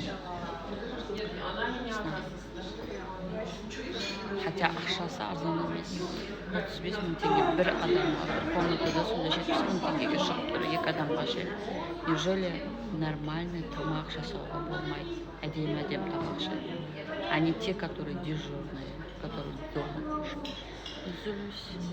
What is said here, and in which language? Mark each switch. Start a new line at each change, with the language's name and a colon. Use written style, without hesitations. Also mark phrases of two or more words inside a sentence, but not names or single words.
Kazakh: Хотя ақшасы арзан емес. 35 000 теңге бір адамға, бір комнатада сонда 70 000 теңгеге шығып тұр, 2 адамға ше.
Russian: Неужели нормальный
Kazakh: тамақ жасауға болмайды? Әдемі тамақ ше.
Russian: А не те, которые дежурные, которые дома кушают.
Kazakh: Үзіліс.